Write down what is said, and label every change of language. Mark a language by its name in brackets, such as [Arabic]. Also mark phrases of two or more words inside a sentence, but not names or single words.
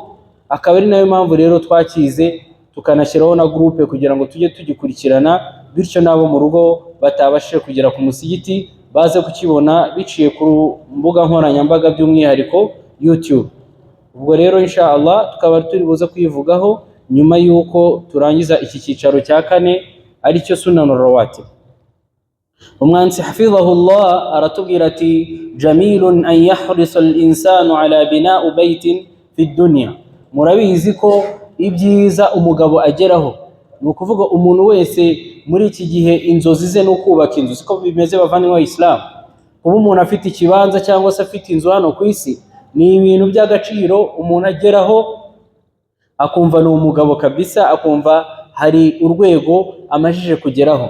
[Kinyarwanda] Akaba ari nayo mpamvu rero twakize tukanashyiraho na groupe kugira ngo tujye tugikurikirana, bityo nabo mu rugo batabashije kugera ku musigiti baze kukibona biciye ku mbuga nkoranyambaga by'umwihariko YouTube. Ubwo rero inshallah tukaba turi buze kwivugaho nyuma yuko turangiza iki cyicaro cya 4 ari cyo [Arabic] السنن الرواتب. [Kinyarwanda] Umwanditsi hafidhahullah aratubwira ati [Arabic] جميل أن يحرص الإنسان على بناء بيت في الدنيا. [Kinyarwanda] Murabizi ko ibyiza umugabo ageraho, ni ukuvuga umuntu wese muri iki gihe inzozi ze no kubaka inzu. Siko bimeze bavandimwe wa Islam. Kuba umuntu afite ikibanza cyangwa se afite inzu hano ku isi ni ibintu by'agaciro umuntu ageraho akumva ni umugabo kabisa, akumva hari urwego amajije kugeraho.